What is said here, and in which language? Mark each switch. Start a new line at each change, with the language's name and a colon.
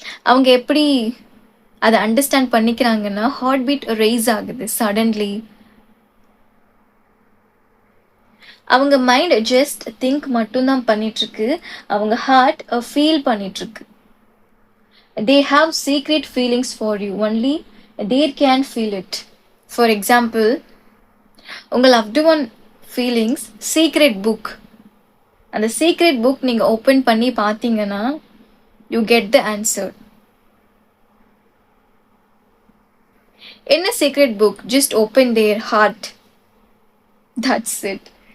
Tamil: அவங்க எப்படி அதை அண்டர்ஸ்டாண்ட் பண்ணிக்கிறாங்கன்னா ஹார்ட் பீட் ரைஸ் ஆகுது சடன்லி. அவங்க மைண்ட் ஜஸ்ட் திங்க் மட்டும்தான் பண்ணிட்டுருக்கு, அவங்க heart feel பண்ணிட்டுருக்கு.
English: They have secret feelings for you, only they can feel it. For example,
Tamil: உங்கள் loved one feelings secret book. அந்த secret book நீங்கள் ஓப்பன் பண்ணி பார்த்தீங்கன்னா
English: You get the answer.
Tamil: என்ன secret book?
English: Just open their heart, that's it.